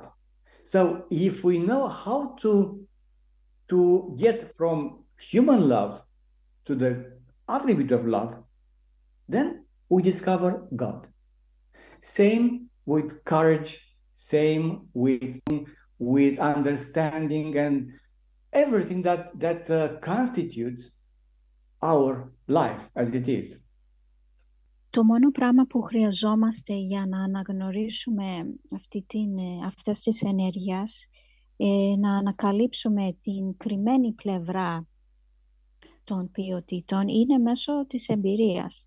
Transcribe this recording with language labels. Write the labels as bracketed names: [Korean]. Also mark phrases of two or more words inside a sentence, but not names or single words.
[English] So if we know how to get from human love to the attribute of love, then we discover God. Same with courage, same with understanding and everything that constitutes our life as it is. [Greek] Το μόνο πράγμα που χρειαζόμαστε για να αναγνωρίσουμε αυτές τις ενέργειες, να ανακαλύψουμε την κρυμμένη πλευρά των ποιοτήτων, είναι μέσω της εμπειρίας.